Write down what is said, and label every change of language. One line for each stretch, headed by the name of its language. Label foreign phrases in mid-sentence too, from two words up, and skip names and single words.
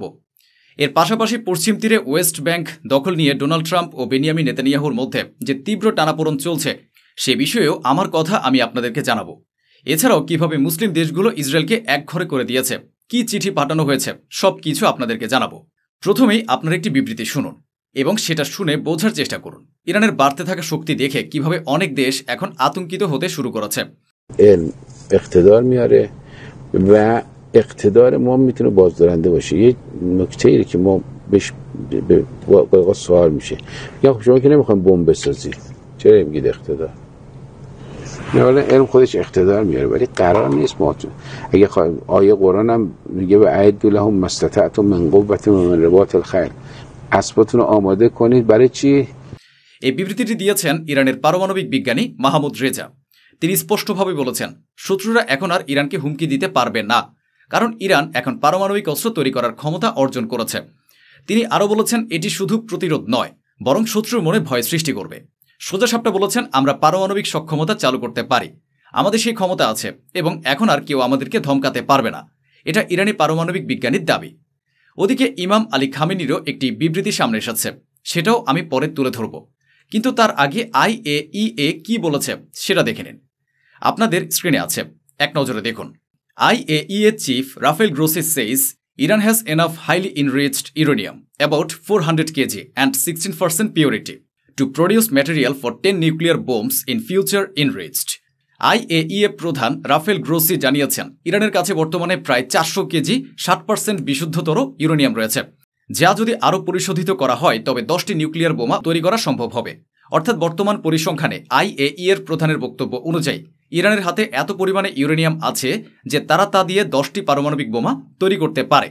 Bangla: এর পাশাপাশি পশ্চিম তীরে ওয়েস্ট ব্যাংক দখল নিয়ে ডোনাল্ড ট্রাম্প ও বেনিয়ামিন নেতানিয়াহুর মধ্যে যে তীব্র টানাপোড়েন চলছে সে বিষয়েও আমার কথা আমি আপনাদেরকে জানাবো। এছাড়াও কিভাবে মুসলিম দেশগুলো ইসরায়েলকে একঘরে করে দিয়েছে, কি চিঠি পাঠানো হয়েছে, সব কিছু আপনাদেরকে জানাবো। প্রথমেই আপনার একটি বিবৃতি শুনুন এবং সেটা শুনে বোঝার চেষ্টা করুন ইরানের বাড়তে থাকা শক্তি দেখে কিভাবে অনেক দেশ এখন আতঙ্কিত হতে শুরু করেছে।
Persian: اقتدار ما میتونه بازدارنده باشه. یه نکته ای که ما بهش سوال میشه میگن خب شما که نمیخواین بمب بسازید چرا میگید اقتدار؟ نه ولی علم خودش اقتدار میاره ولی قرار نیست ما اگه آیه قرآن هم میگه
Arabic: و اعدوا لهم ما استطعتم من قوة ومن رباط الخیل
Persian: اسباتون رو آماده کنید برای چی؟
Bangla: এই বিবৃতিটি দিয়েছেন ইরানের পারমাণবিক বিজ্ঞানী মাহমুদ রেজা। তিনি স্পষ্টভাবে বলেছেন শত্রুরা এখন আর ইরানকে হুমকি দিতে পারবে না, কারণ ইরান এখন পারমাণবিক অস্ত্র তৈরি করার ক্ষমতা অর্জন করেছে। তিনি আরও বলেছেন এটি শুধু প্রতিরোধ নয়, বরং শত্রুর মনে ভয় সৃষ্টি করবে। সোজাসাপটা বলেছেন আমরা পারমাণবিক সক্ষমতা চালু করতে পারি, আমাদের সেই ক্ষমতা আছে এবং এখন আর কেউ আমাদেরকে ধমকাতে পারবে না। এটা ইরানি পারমাণবিক বিজ্ঞানীর দাবি। ওদিকে ইমাম আলী খামেনিরও একটি বিবৃতি সামনে এসেছে, সেটাও আমি পরে তুলে ধরব, কিন্তু তার আগে IAEA কি বলেছে সেটা দেখে নিন। আপনাদের স্ক্রিনে আছে, এক নজরে দেখুন।
English: IAEA chief Rafael Grossi says Iran has enough highly enriched uranium, about 400 kg and 16% purity, to produce material for 10 nuclear bombs in future enriched.
Bangla: IAEA প্রধান রাফেল গ্রোসি জানিয়েছেন ইরানের কাছে বর্তমানে প্রায় 400 কেজি 60% বিশুদ্ধতর ইউরেনিয়াম রয়েছে, যা যদি আরও পরিশোধিত করা হয় তবে 10টি নিউক্লিয়ার বোমা তৈরি করা সম্ভব হবে। অর্থাৎ বর্তমান পরিসংখ্যানে IAEA এর প্রধানের বক্তব্য অনুযায়ী ইরানের হাতে এত পরিমাণে ইউরেনিয়াম আছে যে তারা তা দিয়ে 10টি পারমাণবিক বোমা তৈরি করতে পারে।